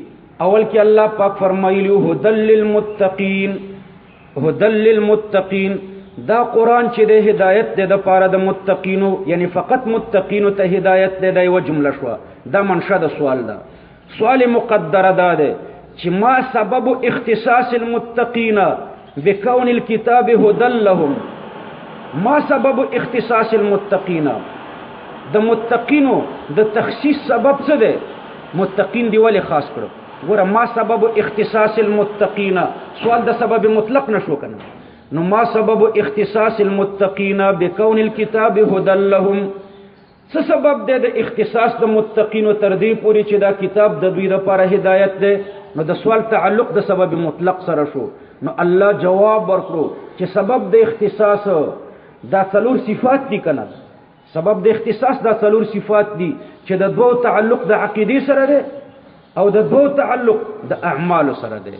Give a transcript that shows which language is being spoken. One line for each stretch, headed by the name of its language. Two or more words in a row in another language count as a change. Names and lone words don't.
Pashto: اول کې الله پاک فرمایلی
Arabic: هدل للمتقین، هدل للمتقین.
Pashto: دا قرآن چې د هدایت دی د پاره د متقینو، یعنی فقط متقینو ته هدایت دی، دا یوه جمله شوه. دا منشه د سوال ده. سوال مقدره دا دی چې
Arabic: ما سبب اختصاص المتقین بکون الكتاب هدى لهم، ما سبب اختصاص المتقین،
Pashto: د متقینو د تخصیص سبب څه دی؟ متقین دی ولې خاص کړو؟ ګوره
Arabic: ما سبب اختصاص المتقین،
Pashto: سوال د سبب مطلق نشو کنه.
Arabic: نو ما سبب اختصاص المتقین بکون الكتاب هدى لهم،
Pashto: څه سبب دی د اختصاص د متقینو تر دې پورې چې دا کتاب د دوی لپاره هدایت دی؟ نو د سوال تعلق د سبب مطلق سره شو. نو الله جواب ورکړو چې سبب د اختصاص دا څلور صفات دي کنه. سبب د اختصاص دا څلور صفات دي چې د دوو تعلق د عقیدې سره دی او د دوو تعلق د اعمالو سره دی.